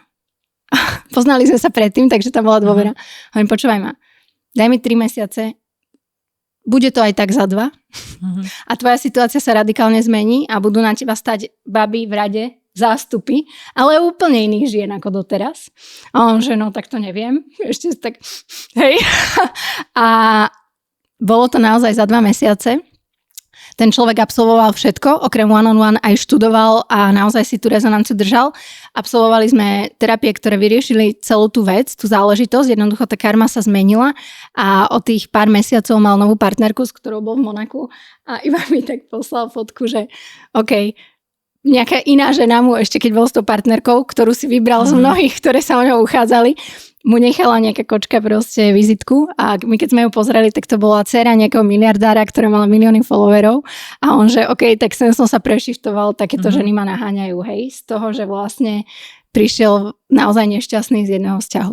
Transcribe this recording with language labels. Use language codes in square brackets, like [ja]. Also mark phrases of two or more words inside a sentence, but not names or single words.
[sk] Poznali sme sa predtým, takže tam bola dôvera. Hovorím, počúvaj ma, daj mi 3 mesiace, bude to aj tak za 2 a tvoja situácia sa radikálne zmení a budú na teba stať baby v rade, zástupy, ale úplne iných žien ako doteraz. A on, že no, tak to neviem. Ešte tak, hej. A bolo to naozaj za 2 mesiace. Ten človek absolvoval všetko, okrem [en] one-on-one [sk] aj študoval a naozaj si tú rezonanciu držal. Absolvovali sme terapie, ktoré vyriešili celú tú vec, tú záležitosť. Jednoducho tá karma sa zmenila a od tých pár mesiacov mal novú partnerku, s ktorou bol v Monaku a iba mi tak poslal fotku, že OK, nejaká iná žena mu, ešte keď bol s tou partnerkou, ktorú si vybral z mnohých, ktoré sa o ňou uchádzali, mu nechala nejaká kočka proste vizitku a my keď sme ju pozreli, tak to bola dcéra nejakého miliardára, ktorá mala milióny followerov a on, že OK, tak sem som sa prešiftoval, takéto ženy ma naháňajú, hej, z toho, že vlastne prišiel naozaj nešťastný z jedného vzťahu.